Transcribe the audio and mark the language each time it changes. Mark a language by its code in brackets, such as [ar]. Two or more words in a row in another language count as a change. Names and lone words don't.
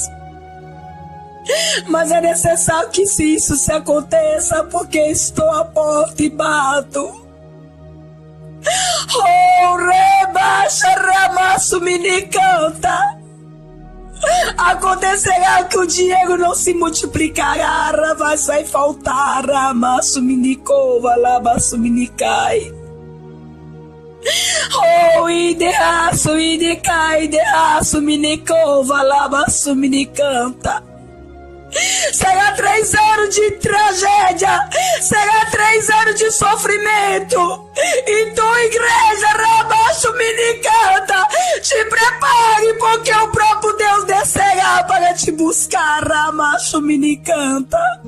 [pt] Mas é necessário que isso se aconteça, porque estou à porta e bato. Oh, rebaixa, ramassuminicanta. Acontecerá que o dinheiro não se multiplicará, mas vai faltar, ramassuminicova, labassuminicai. Oh, ideaço, idecai, ideaço, minicova, labaço, minicanta. Será 3 anos de tragédia, será 3 anos de sofrimento. Então, igreja, rabaixo, minicanta, te prepare, porque o próprio Deus descerá para te buscar, rabaixo, minicanta.